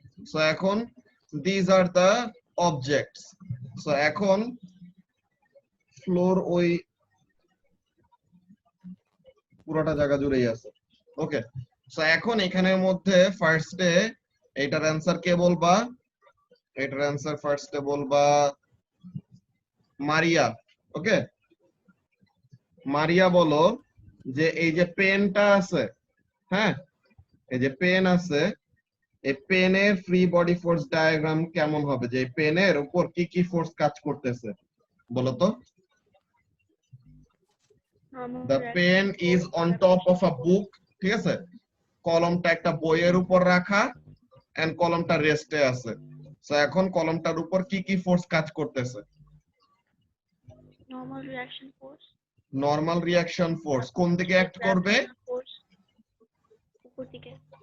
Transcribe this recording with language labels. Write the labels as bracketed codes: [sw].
[en] So এখন these are the objects. [bn] So এখন floor ওই পুরোটা জায়গা জুড়েই আছে, ওকে। সো এখন এখানের মধ্যে ফার্স্টে এটার অ্যান্সার কে বলবা? এটার অ্যান্সার ফার্স্টে বলবা মারিয়া, ওকে। মারিয়া বলো যে এই যে পেনটা আছে, হ্যাঁ, এই যে পেন আছে, এই পেনের ফ্রি বডি ফোর্স ডায়াগ্রাম কেমন হবে? যে পেনের উপর কি কি ফোর্স কাজ করতেছে বলো তো? [en] The pen is on top of a book, [bn] ঠিক আছে। কলমটা একটা বইয়ের উপর রাখা, এন্ড কলমটা রেস্টে আছে। সো এখন কলমটার উপর কি কি ফোর্স কাজ করতেছে? [en] Normal reaction force. [bn] Normal reaction force কোন দিকে অ্যাক্ট করবে? উপর দিকে।